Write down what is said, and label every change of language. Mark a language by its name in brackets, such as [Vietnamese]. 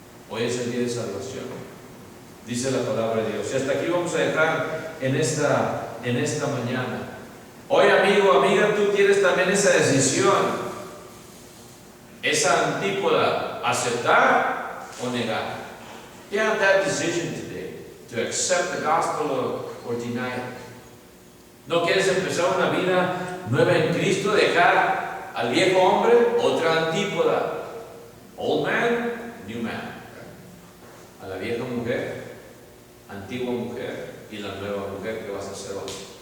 [Spanish] Hoy es el día de salvación, dice la palabra de Dios. Y hasta aquí vamos a dejar en esta mañana. Hoy, amigo, amiga, tú tienes también esa decisión, esa antípoda, aceptar o negar. [English] You have that decision today, to accept the gospel or deny it. [Spanish] ¿No quieres empezar una vida nueva en Cristo? Dejar al viejo hombre, otra antípoda. [English] Old man, new man. [Spanish] A la vieja mujer, antigua mujer, y la nueva mujer que vas a ser hoy.